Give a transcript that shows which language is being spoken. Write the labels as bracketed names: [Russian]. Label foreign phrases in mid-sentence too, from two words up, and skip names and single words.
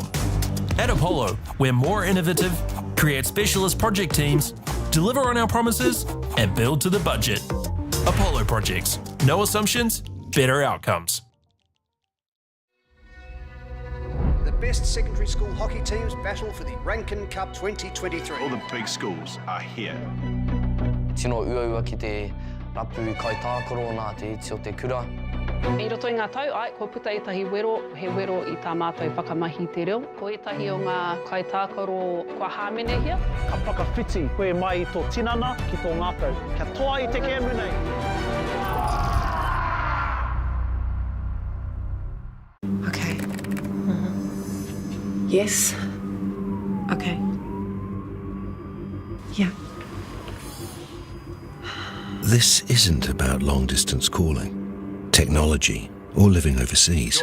[English] At Apollo, we're more innovative, create specialist project teams, deliver on our promises, and build to the budget. Apollo Projects. No assumptions, better outcomes. The best secondary school hockey teams battle for the Rankin Cup 2023. All the big schools are here. [Māori] Tino uaua ki te rapu kai tākoro nā te iti o te kura. I roto i ngā tau, ai, ko puta etahi wero, he wero I tā mātou whakamahi te reo. Ko etahi o ngā kai tākoro kua hāmene hia. Ka whakawhiti koe mai I tō tinana ki tō ngākau. Kia toa I te kēmu nei. [English] Okay. Yes. Okay. Yeah. This isn't about long-distance calling, technology, or living overseas.